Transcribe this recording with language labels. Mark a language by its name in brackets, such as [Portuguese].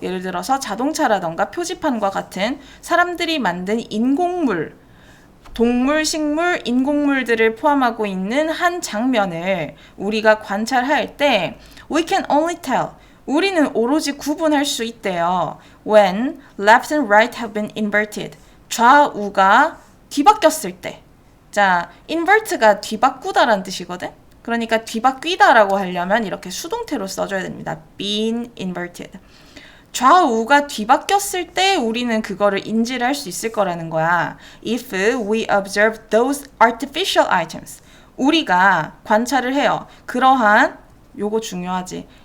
[Korean] 예를 들어서 자동차라던가 표지판과 같은 사람들이 만든 인공물 동물, 식물, 인공물들을 포함하고 있는 한 장면을 우리가 관찰할 때 [English] we can only tell [Korean] 우리는 오로지 구분할 수 있대요. [English] When left and right have been inverted [Korean] 좌우가 뒤바뀌었을 때 자, invert가 뒤바꾸다라는 뜻이거든? 그러니까 뒤바뀌다라고 하려면 이렇게 수동태로 써줘야 됩니다. [English] been inverted [Korean] 좌우가 뒤바뀌었을 때 우리는 그거를 인지를 할 수 있을 거라는 거야. [English] If we observe those artificial items. [Korean] 우리가 관찰을 해요. 그러한, 요거 중요하지.